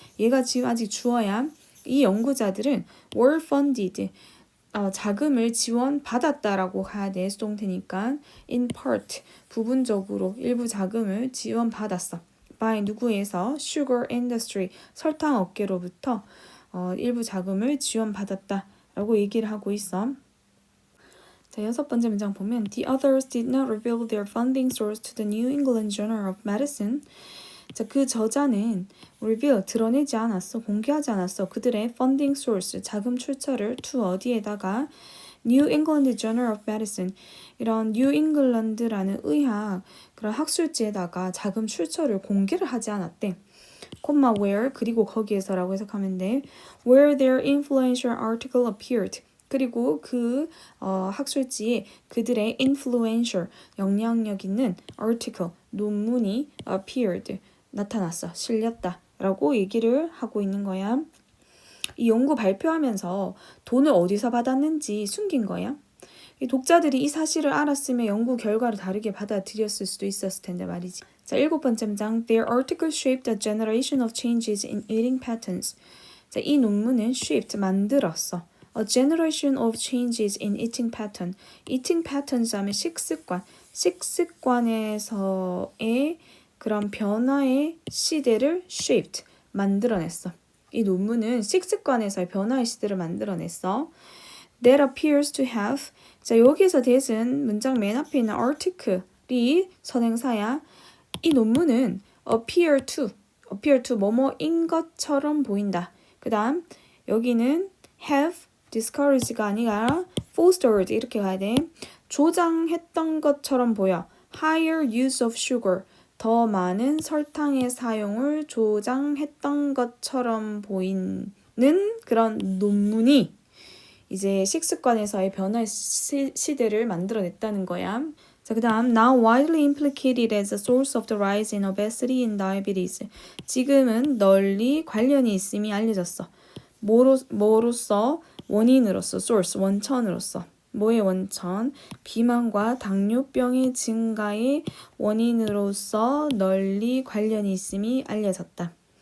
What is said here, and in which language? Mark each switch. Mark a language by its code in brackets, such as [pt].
[ko] 얘가 지금 아직 주어야. 이 연구자들은 [en] were funded, [ko] 자금을 지원받았다라고 가야 돼. 수동태니까 [en] in part, [ko] 부분적으로 일부 자금을 지원받았어. by 누구에서? [en] sugar industry, [ko] 설탕 업계로부터 일부 자금을 지원받았다라고 얘기를 하고 있어. 자, 여섯 번째 문장 보면 [en] The others did not reveal their funding source to the New England Journal of Medicine. [ko] 자, 그 저자는 reveal, 드러내지 않았어. 공개하지 않았어. 그들의 funding source, 자금 출처를 to 어디에다가 New England Journal of Medicine, 이런 뉴 잉글랜드라는 의학 그런 학술지에다가 자금 출처를 공개를 하지 않았대. 콤마 where, 그리고 거기에서라고 해석하면 돼. [en] Where their influential article appeared. [ko] 그리고 그 학술지에 그들의 influential, 영향력 있는 article, 논문이 appeared, 나타났어, 실렸다 라고 얘기를 하고 있는 거야. 이 연구 발표하면서 돈을 어디서 받았는지 숨긴 거야. 이 독자들이 이 사실을 알았으면 연구 결과를 다르게 받아들였을 수도 있었을 텐데 말이지. 자, 일곱 번째 문장. [en] Their article shaped a generation of changes in eating patterns. [ko] 자, 이 논문은 shaped, 만들었어. [en] A generation of changes in eating pattern. [ko] eating patterns 하면 식습관. 식습관에서의 그런 변화의 시대를 shaped, 만들어냈어. 이 논문은 식습관에서의 변화의 시대를 만들어냈어. [en] That appears to have. [ko] 자, 여기에서 that은 문장 맨 앞에 있는 article이 선행사야. 이 논문은 appear to 뭐뭐인 것처럼 보인다. 그 다음 여기는 have, discouraged가 아니라 fostered 이렇게 가야 돼. 조장했던 것처럼 보여. [en] higher use of sugar, [ko] 더 많은 설탕의 사용을 조장했던 것처럼 보이는 그런 논문이 이제 식습관에서의 변화의 시대를 만들어냈다는 거야. 자, 그 다음 [en] now widely implicated as a source of the rise in obesity and diabetes. [ko] 지금은 널리 관련이 있음이 알려졌어. 뭐로서? 원인으로서, source, 원천으로서. 뭐의 원천? 비만과 당뇨병의 증가의 원인으로서 널리 관련이 있음이 알려졌다.